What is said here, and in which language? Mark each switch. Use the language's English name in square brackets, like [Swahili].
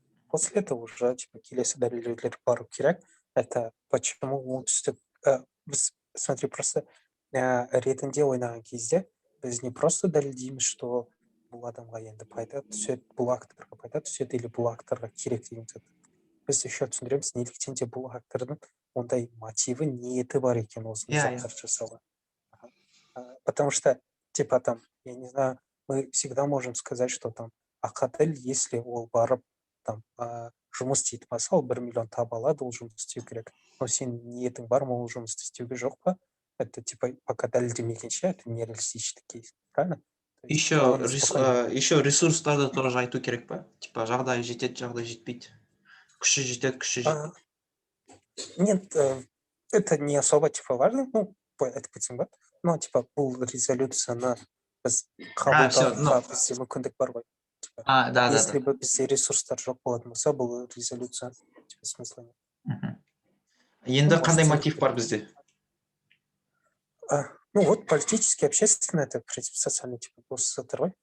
[Russian] После этого уже типа [Kazakh] келесі дәлелдеулер бару керек. Это почему оңтүстік біз, смотри, просто ретінде ойнаған кезде біз не просто дәлелдейміз, что бұл адамға енді пайда түседі, бұл акторға пайда түседі или бұл акторға керек деген зат. Біз еще түсіндіреміз, неліктен де бұл актордың ондай мотиві, ниеті бар екен осыны заттар жасауға. [Russian] Потому что, типа там, я не знаю, мы всегда можем сказать, что там Ақаділ, если ол барып там жұмыс істейтін болса, [Kazakh] ол 1 миллион таба алады, ол жұмыс істеу керек. Но сен ниетің бар ма ол жұмысты істеуге, жоқ па? [Russian] Это типа пока дәлелдемегенше, это нереалистичный кейс, правильно? [Kazakh] Еще ресурстарды тоже айту керек па? Типа жағдай жетеді, жағдай жетпейді. Күші жетеді, күші жетпейді. [Russian] Нет, это не особо типа важно, ну, это айтып ба? [Kazakh] Но типа бұл резолюцияны біз қабылдауға бізде мүмкіндік бар ғой. [Russian] Да. Если бы [Kazakh] бізде ресурстар жоқ болатын болса, бұл резолюция типа смысла нет. Енді қандай мотив бар бізде? [Russian] Ну вот политический, общественный, это в принципе социальный типа [Kazakh] заттар ғой.